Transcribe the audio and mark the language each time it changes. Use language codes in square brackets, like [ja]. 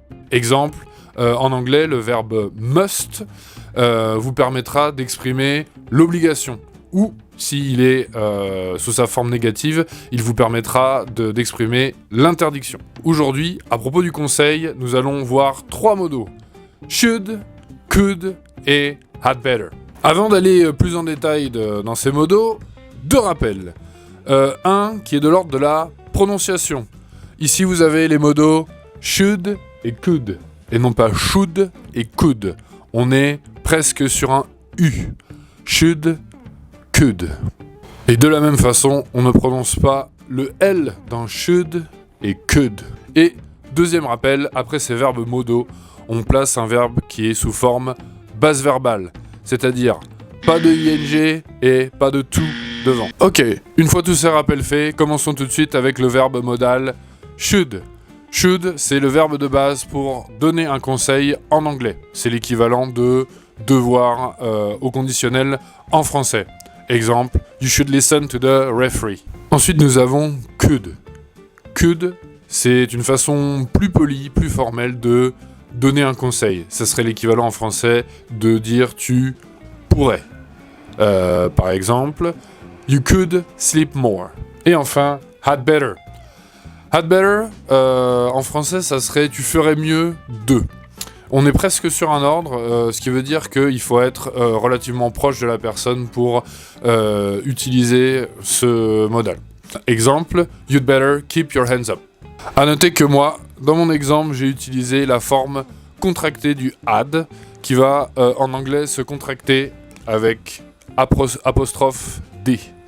[fr] Exemple, en anglais, le verbe must vous permettra d'exprimer l'obligation. Ou, s'il est sous sa forme négative, il vous permettra d'exprimer l'interdiction. Aujourd'hui, à propos du conseil, nous allons voir 3 modos. [en] Should, could et had better. [fr] Avant d'aller plus en détail dans ces modos, 2 rappels. Un qui est de l'ordre de la prononciation. Ici, vous avez les modos should et could, et non pas should et could. On est presque sur un U. Should, could. Et de la même façon, on ne prononce pas le L dans should et could. Et deuxième rappel, après ces verbes modaux, on place un verbe qui est sous forme basse verbale, c'est-à-dire pas de ing et pas de to devant. Ok, une fois tous ces rappels faits, commençons tout de suite avec le verbe modal should. Should, c'est le verbe de base pour donner un conseil en anglais. C'est l'équivalent de devoir au conditionnel en français. [en] Exemple, you should listen to the referee. [fr] Ensuite, nous avons could. Could, c'est une façon plus polie, plus formelle de donner un conseil. Ça serait l'équivalent en français de dire tu pourrais. [en] Par exemple, you could sleep more. [fr] Et enfin, had better. Had better, en français, ça serait tu ferais mieux de. On est presque sur un ordre, ce qui veut dire qu'il faut être relativement proche de la personne pour utiliser ce modal. [en] Exemple, you'd better keep your hands up. [fr] A noter que moi, dans mon exemple, j'ai utilisé la forme contractée du had, qui va en anglais se contracter avec apostrophe D.